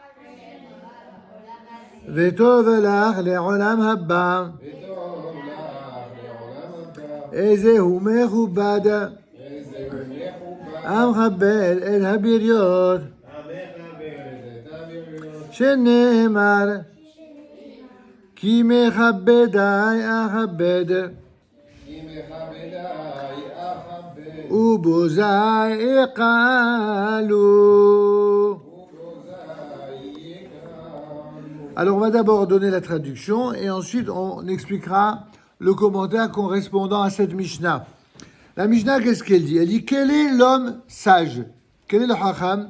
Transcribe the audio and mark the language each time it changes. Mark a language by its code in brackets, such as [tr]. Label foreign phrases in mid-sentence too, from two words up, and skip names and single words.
[he] וטוב לך לעולם הבא, איזה הוא מכובד, המכבד את הבריות, שנאמר, כי מכבדי אכבד, ובוזי אכלו. [fr] Alors on va d'abord donner la traduction et ensuite on expliquera le commentaire correspondant à cette Mishnah. La Mishnah, qu'est-ce qu'elle dit? Elle dit, quel est l'homme sage? Quel est le Chacham?